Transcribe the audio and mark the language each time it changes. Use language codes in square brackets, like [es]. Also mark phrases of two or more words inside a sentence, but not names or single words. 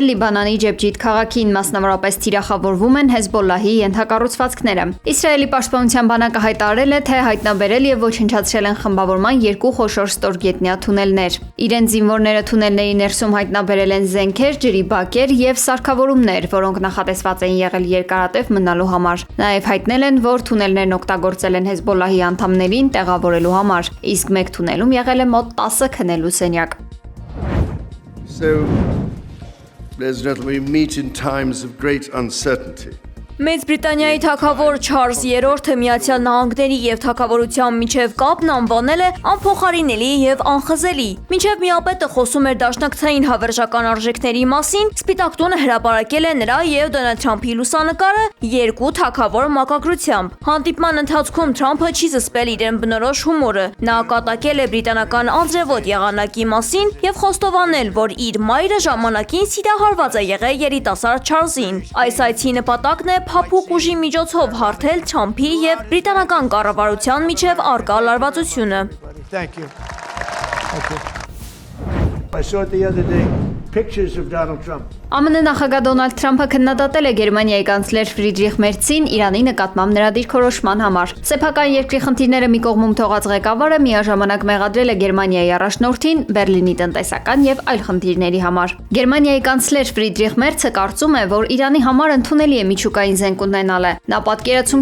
[hy] Լիբանանի Ջեբջիթ քաղաքին, մասնավորապես թիրախավորվում են Հեզբոլլահի ենթակառուցվածքները։ Իսրայելի պաշտպանության բանակը հայտարարել է, թե հայտնաբերել եւ ոչնչացրել են խմբավորման 2 խոշոր ստորգետնյա թունելներ։ Իրենց զինվորները թունելների ներսում հայտնաբերել են զենքեր, ջրի բակեր եւ սարքավորումներ, որոնք նախատեսված են եղել երկարատև մնալու համար։ Նաեւ հայտնել են, որ թունելներն օգտագործել են Հեզբոլլահի անդամներին տեղավորելու համար, իսկ մեկ թունելում եղել է մոտ 10 քնելու սենյակ։ [en] So, ladies and gentlemen, we meet in times of great uncertainty. [hy] Մեծ Բրիտանիայի թագավոր Չարլզ III-ը Միացյալ Նահանգների եւ թագավորության միջև կապն անվանել է անփոխարինելի եւ անխզելի։ Մինչեւ միապետը խոսում էր դաշնակցային հավերժական արժեքների մասին, Սպիտակ տունը հրապարակել է նրա եւ Դոնալդ Թրամփի լուսանկարը 2 թագավոր մակագրությամբ։ Հանդիպման ընթացքում Թրամփը չի զսպել իրեն բնորոշ հումորը։ Նա կատակել է բրիտանական անձրևոտ եղանակի մասին եւ խոստովանել, որ իր մայրը ժամանակին սիրահարված է եղել երիտասարդ Չարլզին։ Այս այցի նպատակն է փափուկ ուժի միջոցով հարթել Թրամփի եւ բրիտանական կառավարության միջև առկա լարվածությունը։ [en] I saw it the other day, pictures of Donald Trump. [hy] ԱՄՆ նախագահ Դոնալդ Թրամփը քննադատել է Գերմանիայի կանցլեր Ֆրիդրիխ Մերցին Իրանի նկատմամբ նրա դիրքորոշման համար։ Սեփական երկրի խնդիրները մի կողմում թողած ղեկավարը միաժամանակ մեղադրել է Գերմանիայի առաջնորդին Բերլինի տնտեսական եւ այլ խնդիրների համար։ Գերմանիայի կանցլեր Ֆրիդրիխ Մերցը կարծում է, որ Իրանի համար ընդունելի է միջուկային զենք ունենալը։ Նա պատկերացում